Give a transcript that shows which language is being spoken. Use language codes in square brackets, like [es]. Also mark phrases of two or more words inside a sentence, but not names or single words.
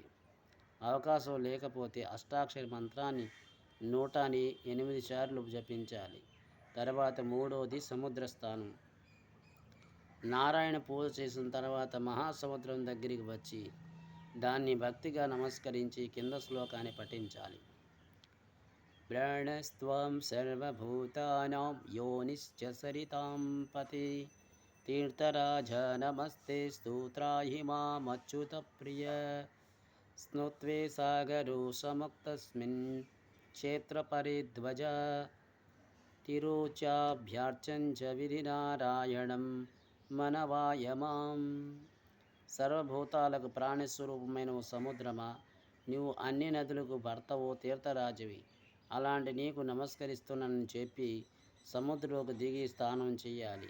[te] అవకాశం లేకపోతే అష్టాక్షరి మంత్రాన్ని 108 సార్లు జపించాలి. తర్వాత మూడోది సముద్ర స్నానం. నారాయణ పూజ చేసిన తర్వాత మహాసముద్రం దగ్గరికి వచ్చి దాన్ని భక్తిగా నమస్కరించి కింద శ్లోకాన్ని పఠించాలి. [sa] प्राणस्त्वं सर्वभूतानां योनिश्च सरितां पते तीर्थराज नमस्ते स्तोत्राहि मामच्युतप्रिय स्नुत्वे सागरो समुक्तस्मिन् क्षेत्रपरिध्वज తిరోచాభ్యార్చం చ విధినారాయణం మనవాయమాం. [te] సర్వభూతాలకు ప్రాణస్వరూపమైన ఓ సముద్రమా, నీవు అన్ని నదులకు భర్తవో తీర్థరాజువి, అలాంటి నీకు నమస్కరిస్తున్నానని చెప్పి సముద్రంలోకి దిగి స్నానం చేయాలి.